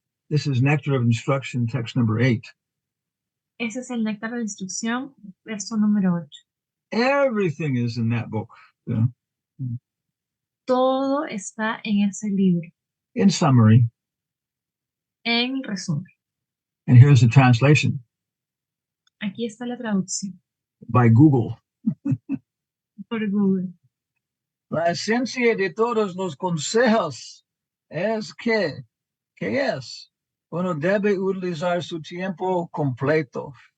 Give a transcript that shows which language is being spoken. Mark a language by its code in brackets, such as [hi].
[en] This is Nectar of Instruction, text number 8. [es] Ese es el néctar de instrucción, verso número 8. [en] Everything is in that book. Yeah. [es] Todo está en ese libro. [en] In summary. [es] En resumen. [en] And here's the translation. [es] Aquí está la traducción. [en] By Google. [es] Por Google. La esencia de todos los consejos es que es, uno debe utilizar su tiempo completo.